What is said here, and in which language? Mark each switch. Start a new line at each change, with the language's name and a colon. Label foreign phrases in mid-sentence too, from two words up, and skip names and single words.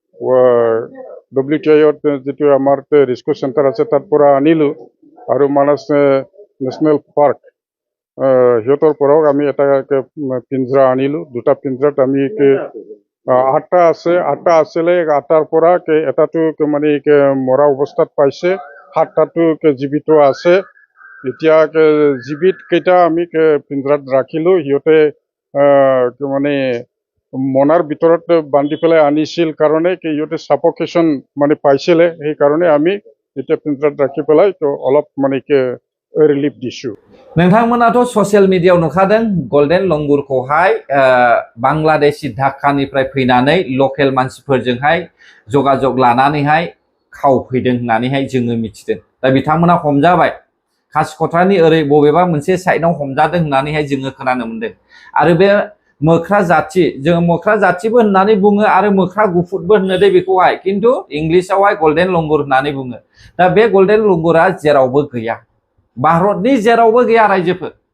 Assamese: WTIত যিটো আমাৰ ৰিস্কিউ চেণ্টাৰ আছে তাৰ পৰা আনিলোঁ আৰু মানস নেশ্যনেল পাৰ্ক সিহঁতৰ পৰাও আমি এটা পিঞ্জৰা আনিলোঁ দুটা পিঞ্জৰাত আমি আঠটা আছিলে আঠটাৰ পৰা এটাটো মানে মৰা অৱস্থাত পাইছে 7টাটো জীৱিত আছে এতিয়া জীৱিত কেইটা আমি পিঞ্জৰাত ৰাখিলোঁ সিহঁতে মানে মনাৰ ভিতৰত বান্ধি পেলাই আনিছিল কাৰণে সিহঁতে সাফোকেশ্যন মানে পাইছিলে সেইকাৰণে আমি এতিয়া পিঞ্জৰাত ৰাখি পেলাই অলপ মানে रिलीफ दिसु
Bodo: नोंथांमोनाथ' ससियेल मिडियायाव नुखादों गल्डेन लंगुरखौहाय बांलादेशी ढाकानिफ्राय फैनानै लकेल मानसिफोरजोंहाय जगाजग लानानैहाय खावफैदों होननानैहाय जोङो मिथिदों दा बिथांमोना हमजाबाय खासिक'त्रानि ओरै बबेबा मोनसे साइडआव हमजादों होननानैहाय जोङो खोनानो मोनदों आरो बे मोख्रा जाथि जोङो मोख्रा जाथिबो होननानै बुङो आरो मोख्रा गुफुरबो होनो दे बेखौहाय खिन्थु इंलिशआवहाय
English: golden langur
Bodo: होननानै बुङो दा बे गल्डेन लंगुरा जेरावबो गैया भारतनि जेरावबो गैया रायजोफोर